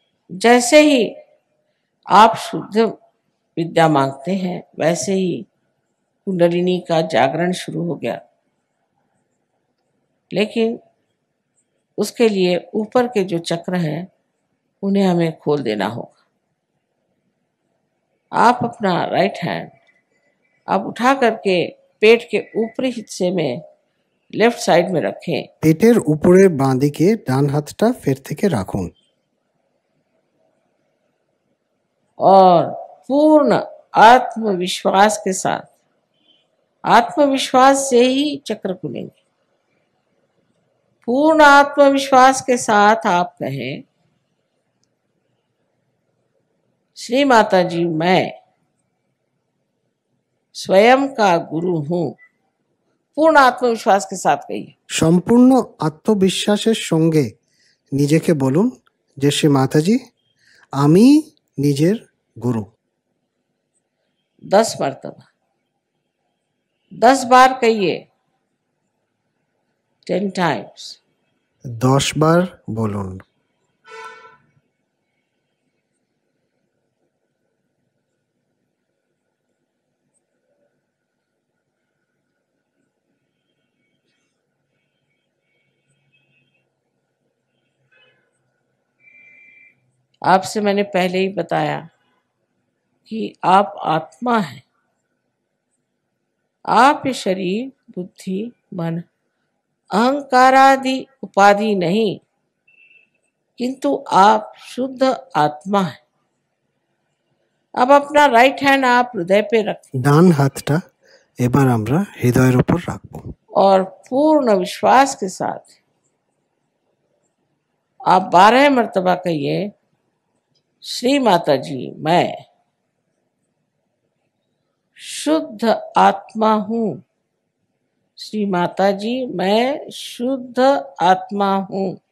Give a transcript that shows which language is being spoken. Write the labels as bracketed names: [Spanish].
[Hindi] जैसे ही आप शुद्ध विद्या मांगते हैं वैसे ही कुंडलिनी का जागरण शुरू हो गया, लेकिन उसके लिए ऊपर के जो चक्र हैं उन्हें हमें खोल देना होगा। आप अपना राइट हैंड आप उठा करके पेट के ऊपरी हिस्से में लेफ्ट साइड में रखें [Bangla] পেটের উপরের বাঁ দিকে ডান হাতটা ফের থেকে রাখুন [Hindi] और पूर्ण आत्मविश्वास के साथ, आत्मविश्वास से ही चक्र खुलेंगे। पूर्ण आत्मविश्वास के साथ आप कहें, श्री माता जी मैं स्वयं का गुरु हूँ। पूर्ण आत्मविश्वास के साथ कहिए। [Bangla] সম্পূর্ণ আত্মবিশ্বাসের সঙ্গে নিজেকে বলুন যে শ্রী মাতাজি আমি নিজের গুরু। [Hindi] 10 मर्तबा। 10 बार कहिए, [English] 10 times. [Bangla] 10 বার বলুন। [Hindi] आपसे मैंने पहले ही बताया कि आप आत्मा हैं। आप ये शरीर, बुद्धि, मन, अहंकार आदि उपाधि नहीं, किंतु आप शुद्ध आत्मा हैं। अब अपना राइट हैंड आप हृदय पे रखें [Bangla] ডান হাতটা এবার আমরা হৃদয়ের উপর রাখব [Hindi] और पूर्ण विश्वास के साथ आप 12 मर्तबा कहिए, श्री माता जी मैं शुद्ध आत्मा हूँ। श्री माता जी मैं शुद्ध आत्मा हूँ।